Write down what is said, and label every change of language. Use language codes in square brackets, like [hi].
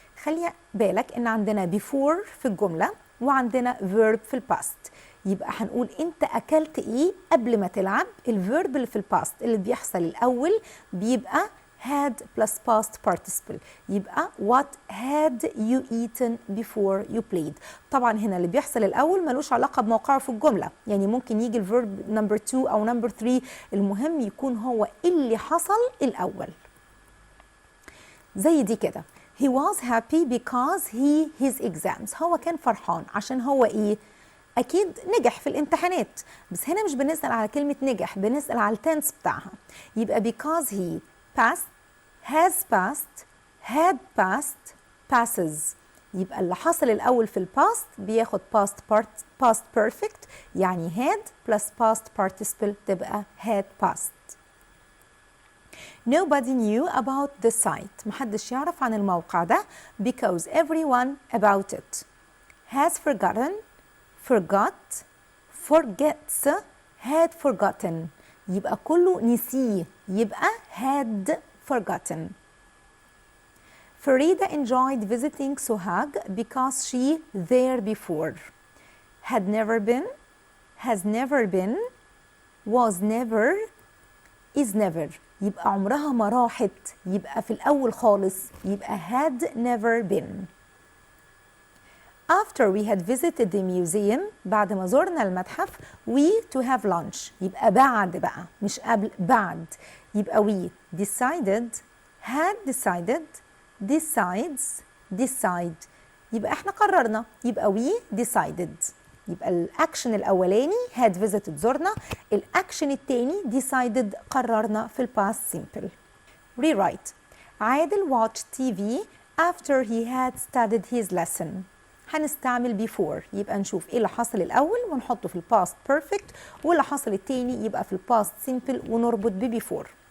[ar] خلي بالك ان عندنا before في الجملة وعندنا verb في الباست. يبقى هنقول انت اكلت ايه قبل ما تلعب. الفيرب اللي في الباست اللي بيحصل الاول بيبقى [en] had plus past participle. يبقى what had you eaten before you played. [ar] طبعا هنا اللي بيحصل الاول ملوش علاقه بموقعه في الجمله، يعني ممكن يجي الفيرب نمبر 2 او نمبر 3، المهم يكون هو اللي حصل الاول. [en] زي دي كده he was happy because his exams. [ar] هو كان فرحان عشان هو ايه؟ أكيد نجح في الامتحانات، بس هنا مش بنسأل على كلمة نجح، بنسأل على التنس بتاعها. [en] يبقى because he passed, has passed, had passed, passes. [ar] يبقى اللي حصل الأول في الباست بياخد past perfect، يعني [en] had plus past participle [ar] تبقى had passed. [en] Nobody knew about the site. [ar] محدش يعرف عن الموقع ده [en] because everyone about it has forgotten, forgot, forgets, had forgotten. [ar] يبقى كله نسيه، يبقى [en] had forgotten. Farida enjoyed visiting Sohag because she there before. Had never been, has never been, was never, is never. [ar] يبقى عمرها ما راحت، يبقى في الأول خالص يبقى [en] had never been. After we had visited the museum, [ar] بعد ما زرنا المتحف, [en] we to have lunch. [ar] يبقى بعد بقى مش قبل، بعد. [en] يبقى we decided, had decided, decides, decide. [ar] يبقى احنا قررنا، يبقى [en] we decided. [ar] يبقى الأكشن الأولاني [en] had visited [ar] زرنا، الأكشن التاني decided قررنا في الباست simple. [en] Rewrite. عادل watched TV after he had studied his lesson. [ar] هنستعمل before، يبقى نشوف ايه اللي حصل الأول ونحطه في الباست perfect، واللي حصل التاني يبقى في الباست simple ونربط before.